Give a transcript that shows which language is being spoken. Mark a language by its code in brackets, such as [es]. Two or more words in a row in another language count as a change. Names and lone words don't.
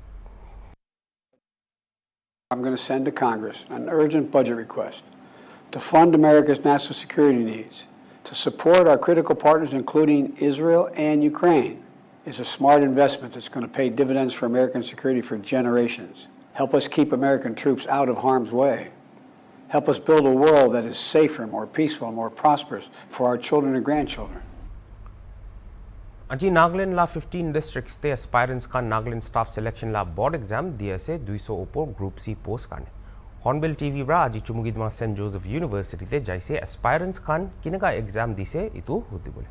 [en] I'm going to send to Congress an urgent budget request to fund America's national security needs, to support our critical partners including Israel and Ukraine is a smart investment that's going to pay dividends for American security for generations. Help us keep American troops out of harm's way. Help us build a world that is safer, more peaceful, more prosperous for our children and grandchildren. [nag] Aji Nagaland la 15 districts te aspirants ka Nagaland staff selection la board exam diya se 200 upor [en] group C post [nag] kane. Hornbill TV bra aji Chumugidma St. Joseph University te jaise aspirants khan kinega exam dise itu hudi bole.